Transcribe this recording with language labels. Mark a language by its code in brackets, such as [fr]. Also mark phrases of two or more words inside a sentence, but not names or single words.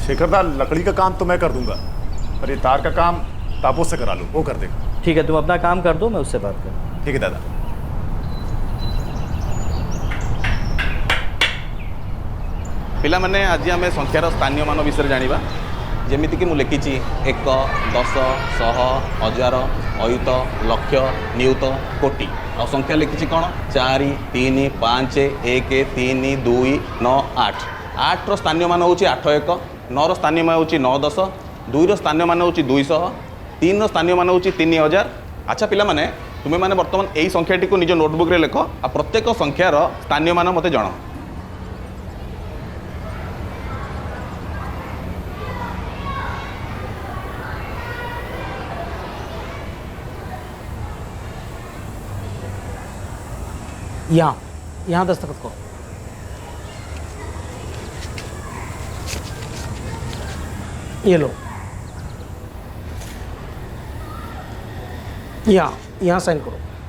[hi] शेखरदा, लकड़ी का काम तो मैं कर दूंगा, पर ये तार का काम तापोस से करा लो, वो कर देगा। ठीक है, तुम अपना काम कर दो, मैं उससे बात करूँ। ठीक है दादा। [or] ପିଲାମାନେ ଆଜି ଆମ ସଂଖ୍ୟାର ସ୍ଥାନୀୟ ମାନ ବିଷୟ ଜାଣିବା। ଯେମିତିକି ମୁଁ ଲେଖିଛି 1 10 100 1000 ଅୟୁତ ଲକ୍ଷ ନିୟୁତ କୋଟି ଆଉ ସଂଖ୍ୟା ଲିଖିଛି କ'ଣ 4 3 5 1 3 2 9 8 8ର ସ୍ଥାନୀୟ ମାନ ହେଉଛି 8 1 9ର ସ୍ଥାନୀୟ ମାନ ହେଉଛି 9 10 2ର ସ୍ଥାନୀୟ ମାନ ହେଉଛି 200 3ର ସ୍ଥାନୀୟ ମାନ ହେଉଛି 3000। ଆଚ୍ଛା ପିଲାମାନେ ତୁମେମାନେ ବର୍ତ୍ତମାନ ଏଇ ସଂଖ୍ୟାଟିକୁ ନିଜ ନୋଟବୁକ୍ରେ ଲେଖ ଆଉ ପ୍ରତ୍ୟେକ ସଂଖ୍ୟାର ସ୍ଥାନୀୟ ମାନ ମୋତେ ଜଣାଅ। [hi] यहाँ दस्तखत को ये लो, यहाँ साइन करो।